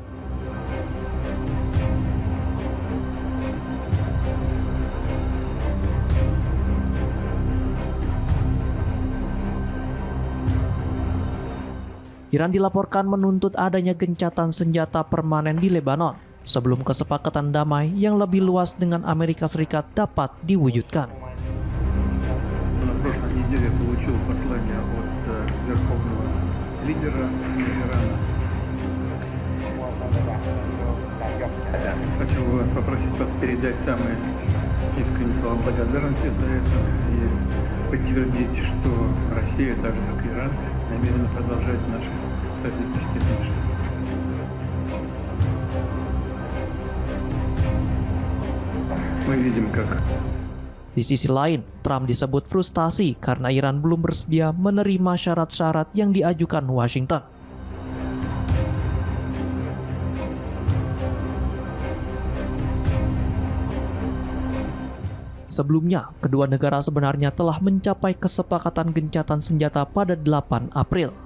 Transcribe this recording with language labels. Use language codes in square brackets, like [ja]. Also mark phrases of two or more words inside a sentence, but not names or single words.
[id] Iran dilaporkan menuntut adanya gencatan senjata permanen di Lebanon sebelum kesepakatan damai yang lebih luas dengan Amerika Serikat dapat diwujudkan. [ru] На прошлой неделе я получил послание от верховного лидера Ирана. Хочу попросить вас передать самые искренние слова благодарности за это и подтвердить, что Россия, так же как и Иран, намерена продолжать наши стратегические отношения. Мы видим, как [id] Di sisi lain, Trump disebut frustasi karena Iran belum bersedia menerima syarat-syarat yang diajukan Washington. Sebelumnya, kedua negara sebenarnya telah mencapai kesepakatan gencatan senjata pada 8 April.